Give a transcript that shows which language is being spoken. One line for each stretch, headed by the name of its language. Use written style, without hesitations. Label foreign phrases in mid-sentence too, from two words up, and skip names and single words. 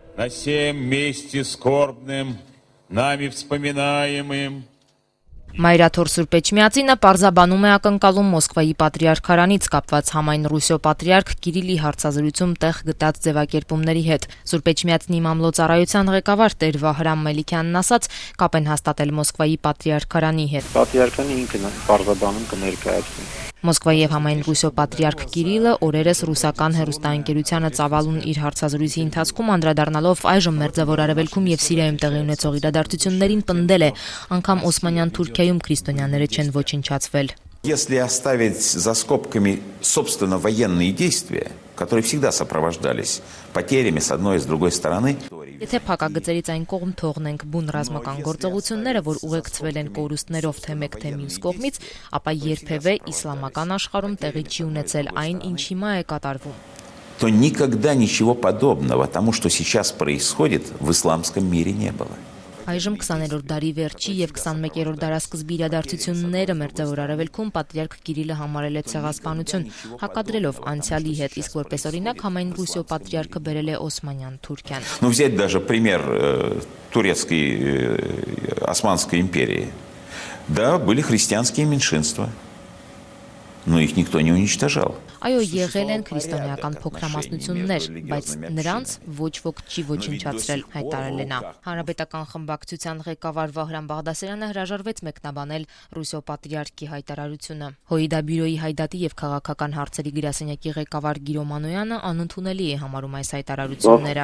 Russian: на сем месте скорбным, нами вспоминаемым.
Armenian: Մայրաթոր Սուրբ Էջմիածինը պարզաբանում է ակնկալում Մոսկվայի պատրիարքարանից կապված համայն Ռուսիո պատրիարք Կիրիլի հարցազրույցում տեղ գտած ձևակերպումների հետ։ Սուրբ Էջմիածնի մամլոյցարայության ղեկավար Տեր Վահրամ Մելիքյանն ասաց, կապ են հաստատել Մոսկվայի պատրիարքարանի հետ։ Պատրիարքանը ինքն պարզաբանում կներկայացնի։ Մոսկվայի եւ համայն Ռուսիո պատրիարք Կիրիլը օրերս ռուսական հեռուստաընկերությանը ծավալուն իր հարցազրույցի ընթացքում անդրադառնալով այժմ Մերձավոր Արևելքում եւ Սիրիայում տեղի ունեցող իրադարձություններին պնդել է, անգամ Օսմանյան Թուրքիայում քրիստոնյաները չեն ոչնչացվել։
Russian: Если оставить за скобками, собственно, военные действия, которые всегда сопровождались потерями с одной и с другой стороны.
Armenian: Եթե փակագծերից այն կողմ թողնենք բուն ռազմական գործողությունները, որ ուղեկցվել են կորուստներով թե մեկ թե մյուս կողմից, ապա երբևէ իսլամական աշխարհում տեղի չի ունեցել այն, ինչ հիմա է կատարվում։
Russian: То никогда ничего подобного тому, что сейчас происходит, в исламском мире не было.
Armenian: Այժմ 20-րդ դարի վերջի եւ 21-րդ դարասկզբի իրադարձությունները Մերձավոր Արևելքում պատրիարք Կիրիլը համարել է ցեղասպանություն, հակադրելով անցյալի հետ, իսկ որպես օրինակ համայն Ռուսիո պատրիարքը բերել է Օսմանյան Թուրքիան։
Russian: Ну, взять даже пример турецкой Османской империи. Да, были христианские меньшинства, но их никто не уничтожал.
Armenian: Այո, եղել են քրիստոնեական փոքրամասնություններ, բայց նրանց ոչ ոք չի ոչնչացրել, հայտարարել է նա։ Հանրապետական խմբակցության ղեկավար Վահրամ Բաղդասարյանը հրաժարվեց մեկնաբանել Ռուսիո պատրիարքի հայտարարությունը։ Հոիդա բյուրոյի հայդատի եւ քաղաքական հարցերի գրասենյակի ղեկավար Գիրո Մանոյանը անընդունելի է համարում այս հայտարարությունները։